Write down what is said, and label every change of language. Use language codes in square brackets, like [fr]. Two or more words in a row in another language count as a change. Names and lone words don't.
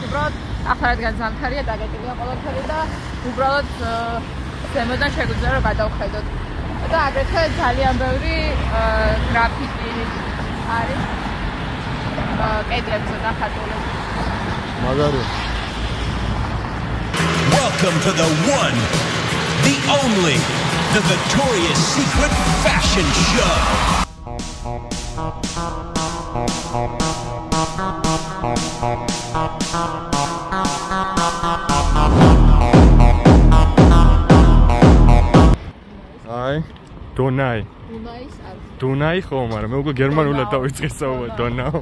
[ka] უბრალოდ ახლა რადგან ზამთარია, დაგეტილია ყველაფერი და უბრალოდ ზემოდან შეგვიძლია რომ გადავხედოთ. და აგრეთვე ძალიან ბევრი გრაფიტი არის კედლებზე დახატულები. მაგარი. [en] Welcome to the one, the only, the Victoria's Secret Fashion Show. [ka] აი, დონაი. დუნაის არხი. დუნაი ხო, მაგრამ მე უკვე გერმანულად დავიწყე საუბარი, დონაუ.